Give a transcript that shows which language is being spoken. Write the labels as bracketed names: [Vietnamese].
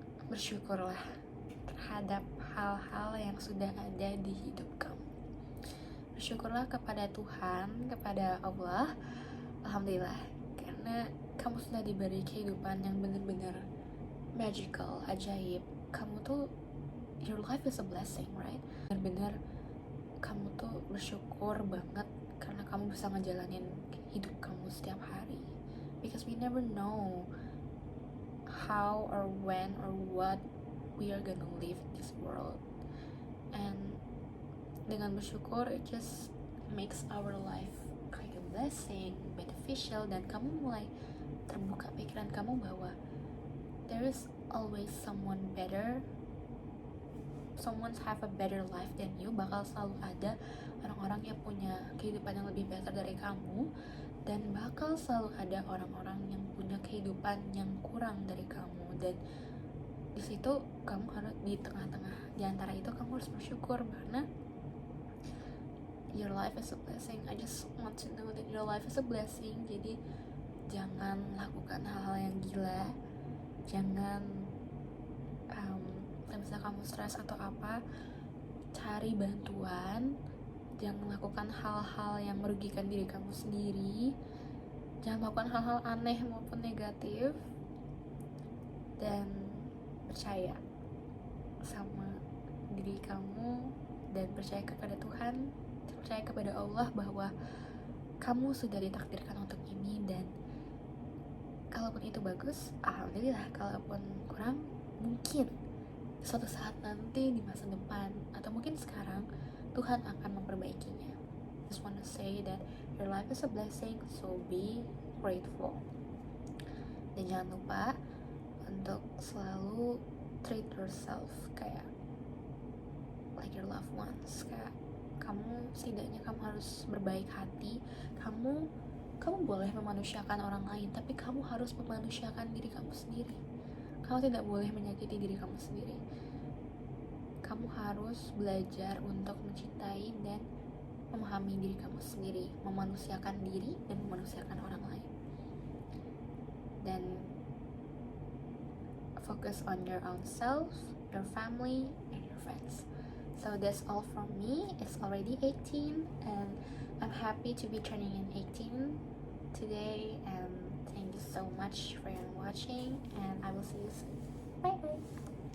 [Indonesian] Bersyukurlah terhadap hal-hal yang sudah ada di hidup kamu. Bersyukurlah kepada Tuhan, kepada Allah. Alhamdulillah, karena kamu sudah diberi kehidupan yang benar-benar magical, ajaib. Kamu tuh, [English] your life is a blessing, right? [Indonesian] Benar-benar kamu tuh bersyukur banget karena kamu bisa ngejalanin hidup kamu setiap hari. [English] Because we never know how or when or what we are gonna live in this world. And [Indonesian] dengan bersyukur, [English] it just makes our life kind of blessing, beneficial, [Indonesian] dan kamu mulai terbuka pikiran kamu bahwa [English] there is always someone better, someone have a better life than you. [Indonesian] Bakal selalu ada orang-orang yang punya kehidupan yang lebih better dari kamu, dan bakal selalu ada orang-orang yang punya kehidupan yang kurang dari kamu. Dan di situ kamu harus di tengah-tengah, di antara itu kamu harus bersyukur karena [English] your life is a blessing. I just want to know that your life is a blessing. [Indonesian] Jadi jangan lakukan hal-hal yang gila, jangan misalnya kamu stres atau apa, cari bantuan. Jangan lakukan hal-hal yang merugikan diri kamu sendiri, jangan lakukan hal-hal aneh maupun negatif, dan percaya sama diri kamu, dan percaya kepada Tuhan, percaya kepada Allah bahwa kamu sudah ditakdirkan untuk ini. Dan kalaupun itu bagus, alhamdulillah. Kalaupun kurang, mungkin suatu saat nanti di masa depan atau mungkin sekarang Tuhan akan memperbaikinya. [English] Just wanna say that your life is a blessing, so be grateful. [Indonesian] Dan jangan lupa untuk selalu [English] treat yourself [Indonesian] kayak [English] like your loved ones. [Indonesian] Kayak kamu, setidaknya kamu harus berbaik hati. Kamu boleh memanusiakan orang lain, tapi kamu harus memanusiakan diri kamu sendiri. Kamu tidak boleh menyakiti diri kamu sendiri. Kamu harus belajar untuk mencintai dan memahami diri kamu sendiri, memanusiakan diri dan memanusiakan orang lain. [English] Dan focus on your own self, your family, and your friends. So that's all from me. It's already 18 and I'm happy to be turning in 18 today, and thank you so much for watching, and I will see you soon. Bye bye.